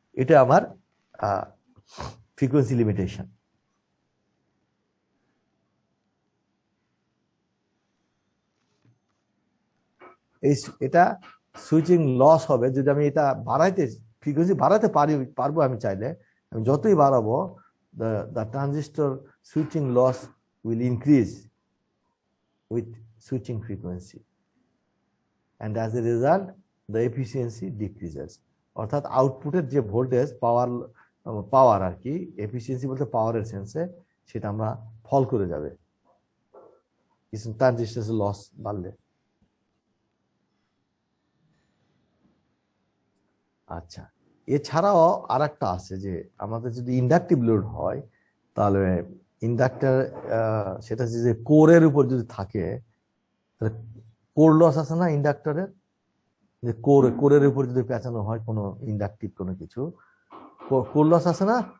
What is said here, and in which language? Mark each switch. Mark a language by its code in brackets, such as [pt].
[bn] এটা আমার frequency limitation. এটা সুইচিং লস হবে যদি আমি এটা ফ্রিকোয়েন্সি বাড়াতে পারবো আমি চাইলে। আমি যতই বাড়াবো, [en] the transistor switching loss will increase with switching frequency, and as a result the efficiency decreases. [bn] অর্থাৎ আউটপুটের যে ভোল্টেজ পাওয়ার আর কি, এফিসিয়েন্সি বলতে পাওয়ারের সেন্সে, সেটা আমরা ফল করে যাবে কিছু ট্রানজিস্টর লস বাড়লে। আচ্ছা, এছাড়াও আর একটা আছে যে আমাদের যদি ইন্ডাকটিভ লোড হয়, তাহলে ইন্ডাক্টর সেটা যে কোরের উপর যদি থাকে, তাহলে কোর লস আছে না ইন্ডাক্টরের, যে কোরের উপর যদি পেঁচানো হয় কোনো ইন্ডাকটিভ কোনো কিছু, কোর লস আছে না?